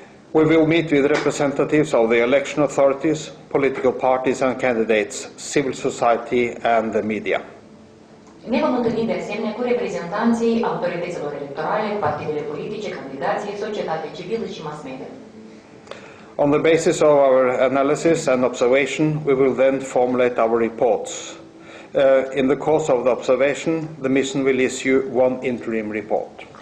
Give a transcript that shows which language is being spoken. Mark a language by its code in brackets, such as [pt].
[en] We will meet with representatives of the election authorities, political parties and candidates, civil society and the media. [ro] Ne vom întâlni de asemenea cu reprezentanții autorităților electorale, partidele politice, candidații, societatea civilă și mass media. [en] On the basis of our analysis and observation, we will then formulate our reports. In the course of the observation, the mission will issue one interim report.